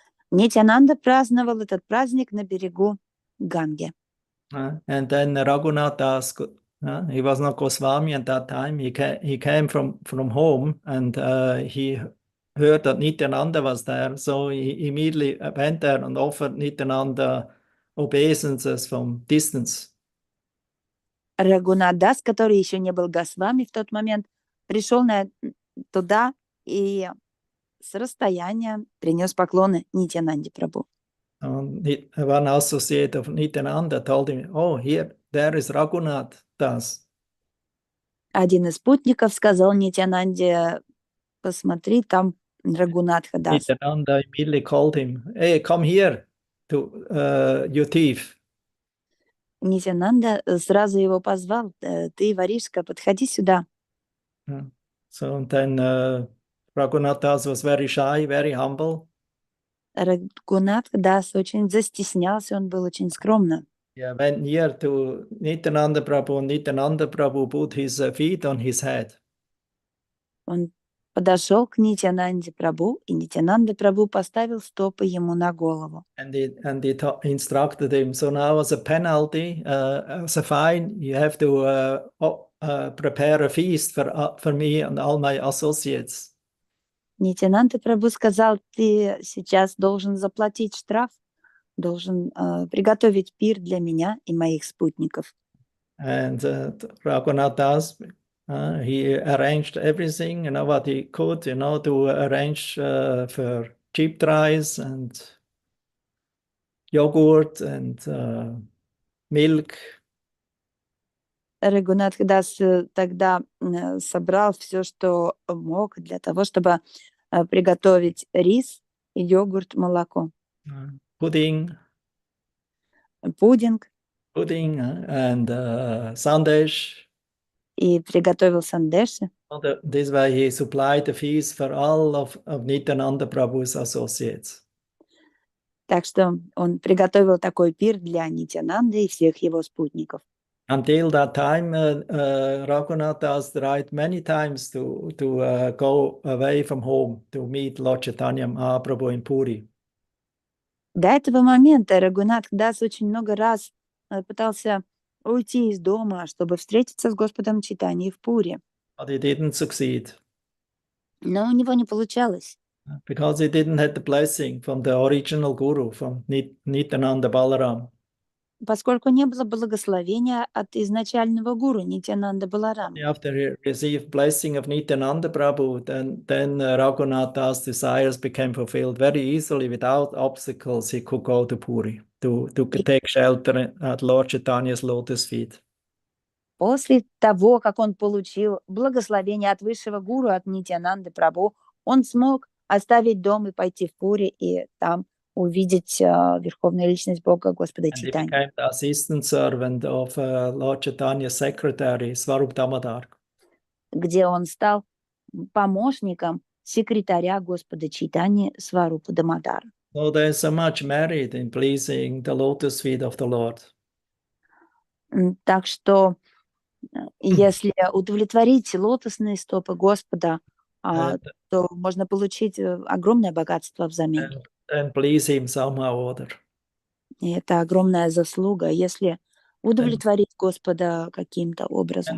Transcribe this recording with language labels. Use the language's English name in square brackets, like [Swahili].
[Russian] Нитянанда праздновал этот праздник на берегу Ганги. [English] And then Raghunath asked, he was not Goswami at that time. He came from home and he heard that Nityananda was there. So he immediately went there and offered Nityananda obeisances from distance. [Russian] Рагунат Дас, который еще не был Госвами в тот момент, пришел туда и с расстояния принес поклоны Нитянанде Прабху. [English] One associate of Nityananda told him, "Oh, there is Raghunath Das." [Russian] Один из спутников сказал Нитьянанде: посмотри, там Рагунатха Дас. [English] Nityananda immediately called him, "Hey, come here, to you thief." [Russian] Нитьянанда сразу его позвал: ты, воришка, подходи сюда. [English] Yeah. So and then Raghunath Das was very shy, very humble. [Russian] Рагунатха Дас очень застеснялся, он был очень скромным. [English] Yeah, went near to Nityananda Prabhu, and Nityananda Prabhu put his feet on his head. [Russian] Он подошел к Нитьянанде Прабху, и Нитьянанда Прабху поставил стопы ему на голову. [English] And he instructed him, so now as a penalty, as a fine, you have to prepare a feast for me and all my associates. [Russian] Нитьянанда Прабху сказал: ты сейчас должен заплатить штраф, должен приготовить пир для меня и моих спутников. [English] And Raghunath Das, he arranged everything, what he could, to arrange for cheap rice and yogurt and milk. [Russian] Рагунатх Дас тогда собрал все, что мог для того, чтобы приготовить рис, йогурт, молоко, [English] Pudding [Russian] пудинг, [English] and sandesh. [Russian] и приготовил сандеши. [English] This way he supplied the feast for all of Nityananda Prabhu's associates. [Russian] Так что он приготовил такой пир для Нитьянанды и всех его спутников. [English] Until that time, Raghunath Das tried many times to go away from home to meet Lord Chaitanya Mahaprabhu in Puri. [Russian] До этого момента Рагунатх Дас очень много раз пытался уйти из дома, чтобы встретиться с Господом Чайтаньей в Пуре. [English] But he didn't succeed. [Russian] Но у него не получалось. [English] Because he didn't have the blessing from the original guru, from Nityananda Balaram. [Russian] Поскольку не было благословения от изначального гуру Нитьянанда Баларама. [English] After he received blessing of Nityananda Prabhu, then Raghunath Das' desires became fulfilled very easily without obstacles. He could go to Puri to take shelter at Lord Chaitanya's lotus feet. [Russian] После того, как он получил благословение от высшего гуру, от Нитьянанды Прабху, он смог оставить дом и пойти в Пури и там увидеть Верховную Личность Бога Господа [English] And he [Russian] Чайтаньи. [English] became the assistant servant of Lord Chaitanya's secretary, Svarup Damodar. [Russian] Где он стал помощником секретаря Господа Чайтаньи Сварупа Дамодара. [English] So there's so much merit in pleasing the lotus feet of the Lord. [Russian] Так что если удовлетворить лотосные стопы Господа, то можно получить огромное богатство взамен. [English] And please him somehow or other. [Russian] И это огромная заслуга, если удовлетворить Господа каким-то образом.